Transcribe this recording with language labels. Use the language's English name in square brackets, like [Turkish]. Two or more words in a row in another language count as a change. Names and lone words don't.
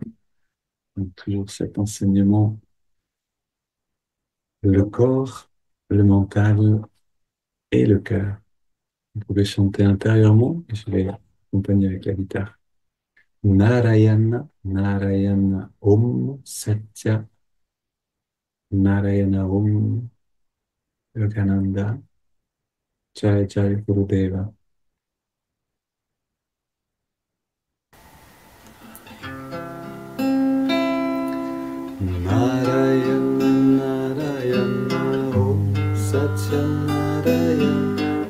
[French] Donc, toujours cet enseignement, le corps, le mental et le cœur. Vous pouvez chanter intérieurement et je vais accompagner avec la guitare. [Sanskrit] Narayana, Narayana, Om, Satya, Narayana, Om, Yogananda, Jai Jai Gurudeva. Narayana, Narayana, Om, Satya, Narayana,